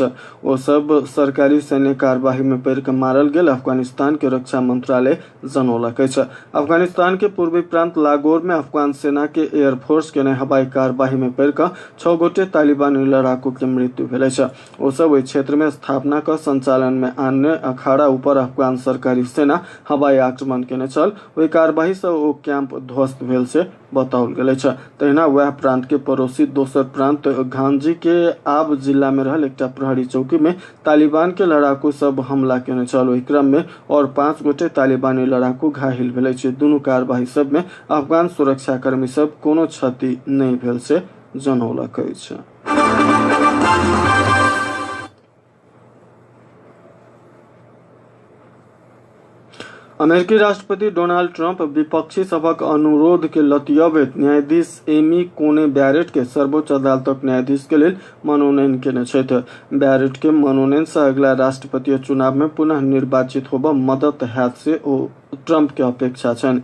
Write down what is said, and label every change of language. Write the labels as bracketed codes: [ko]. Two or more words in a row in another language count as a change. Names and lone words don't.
[mai] ओ सब सरकारी सैन्य कार्यवाही में पड़ के मारल गेल अफगानिस्तान के रक्षा मंत्रालय जनौलक अछि। अफगानिस्तान के पूर्वी प्रांत लागोर में अफगान सेना के एयरफोर्स के हवाई कार्यवाही में पड़ के 6 गोटे तालिबानी लड़ाकू के मृत्यु भेल अछि। ओ सब ओहि क्षेत्र में स्थापना क संचालन में आने अखाड़ा ऊपर अफगान सरकारी सेना हवाई आक्रमण केने छल। ओहि कार्यवाही से ओ कैंप ध्वस्त भेल से बताओल गेल अछि। तहिना वह प्रांत के पड़ोसी दोसर प्रांत घांजी के आब जिला में रहल एकटा प्रहरी चौकी में तालिबान के लड़ाकू सब हमला केने छल। ओहि क्रम में और 5 गोटे तालिबानी लड़ाकू घायल भेल अछि। दुनू कार्यवाही सब में अफगान सुरक्षाकर्मी सब कोनो क्षति नहीं भेल से जनौलक अछि। अमेरिकी राष्ट्रपति डोनाल्ड ट्रंप विपक्षी सभक अनुरोध के लतियबैत न्यायाधीश एमी कोने बैरेट के सर्वोच्च अदालतक न्यायाधीश के लेल मनोनयन केने छथि। बैरेट के मनोनयन से अगला राष्ट्रपतीय चुनाव में पुनः निर्वाचित होबऽ मदद हैत से ओ ट्रंप के अपेक्षा छनि।